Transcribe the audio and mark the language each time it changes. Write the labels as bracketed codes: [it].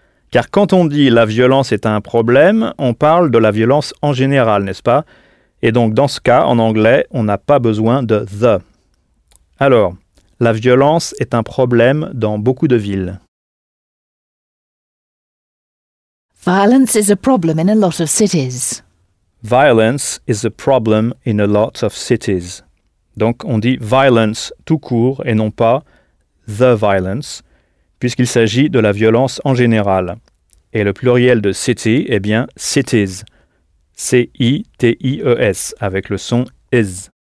[fr] Car quand on dit la violence est un problème, on parle de la violence en général, n'est-ce pas? Et donc dans ce cas, en anglais, on n'a pas besoin de the. Alors, La violence est un problème dans beaucoup de villes. [en] Violence is a problem in a lot of cities. Violence is a problem in a lot of cities. [fr] Donc on dit violence tout court et non pas [en] the violence, [fr] puisqu'il s'agit de la violence en général. Et le pluriel de city est bien cities. C-I-T-I-E-S, avec le son is.